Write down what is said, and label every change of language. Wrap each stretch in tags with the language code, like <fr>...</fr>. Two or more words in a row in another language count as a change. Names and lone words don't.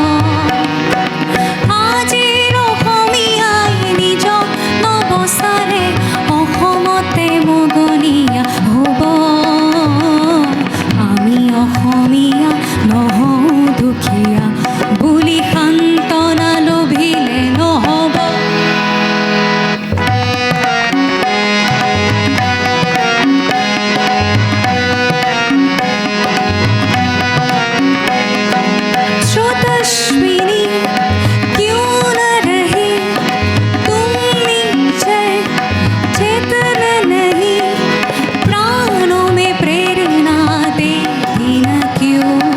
<as>আজিৰ অসমীয়াই নিজক নবচাৰে অসমতে মগনীয়া হ'ব আমি অসমীয়া নহওঁ দুখীয়া বুলি সান্তনা লভিলে নহ'ব</as> <hi>स्रोतस्विनी क्यों न रही तुम नीचे चेतन नहीं प्राणों में प्रेरणा देती न क्यों</hi>